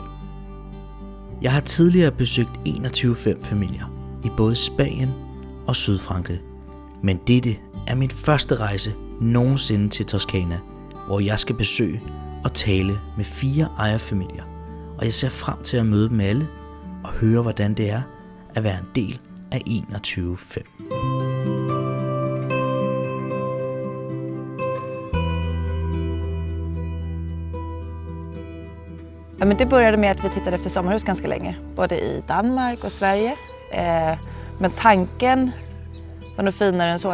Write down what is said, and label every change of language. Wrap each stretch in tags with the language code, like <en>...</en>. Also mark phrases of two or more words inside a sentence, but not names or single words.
<da>Jeg har tidligere besøgt 21/5 familier i både Spanien og Sydfrankrig, men dette er min første rejse nogensinde til Toscana, hvor jeg skal besøge og tale med 4 ejerfamilier, og jeg ser frem til at møde dem alle og høre, hvordan det er at være en del af 21/5.</da> <sv>Ja, men det började med att vi tittade efter sommarhus ganska länge, både i Danmark och Sverige. Men tanken var nog finare än så.</sv>